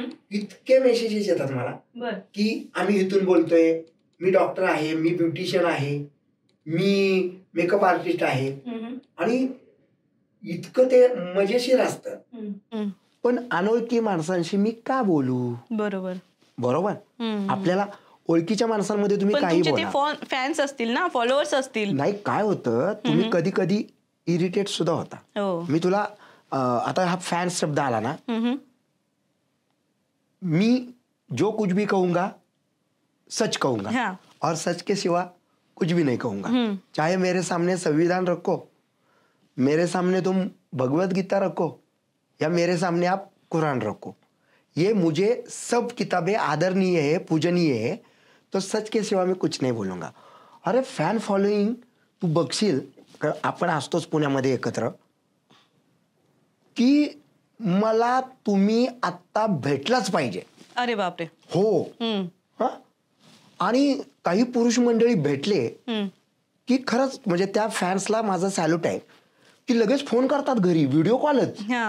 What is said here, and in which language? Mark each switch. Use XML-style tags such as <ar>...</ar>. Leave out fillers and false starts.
<mr>इतके मेसेजेस येतात मला की आम्ही इथून बोलतोय, मी डॉक्टर आहे, मी ब्युटिशियन आहे, मी मेकअप आर्टिस्ट आहे, आणि इतकं ते मजेशीर असतं. पण अनोळखी माणसांशी मी का बोलू? बरोबर. आपल्याला ओळखीच्या माणसांमध्ये तुम्ही काही बोला, फॅन्स असतील ना, फॉलोअर्स असतील. नाही, काय होतं, तुम्ही कधी कधी इरिटेट सुद्धा होता. मी तुला आता हा फॅन्स शब्द आला ना,</mr> <hi>मी जो कुछ भी कहूंगा सच कहूंगा और सच के सिवा कुछ भी नहीं कहूंगा. चाहे मेरे सामने संविधान रखो, मेरे सामने तुम भगवत गीता रखो, या मेरे सामने आप कुरान रखो, ये मुझे सब किताबें आदरणीय है, पूजनीय है, तो सच के सिवा मैं कुछ नहीं बोलूंगा.</hi> <mr>अरे फॅन फॉलोईंग तू बघशील, आपण असतोच पुण्यामध्ये एकत्र, की मला तुम्ही आता भेटलाच पाहिजे. अरे बापरे. हो. आणि काही पुरुष मंडळी भेटले की खरंच म्हणजे त्या फॅन्सला माझा सॅल्यूट आहे, की लगेच फोन करतात घरी, व्हिडिओ कॉलच.</mr>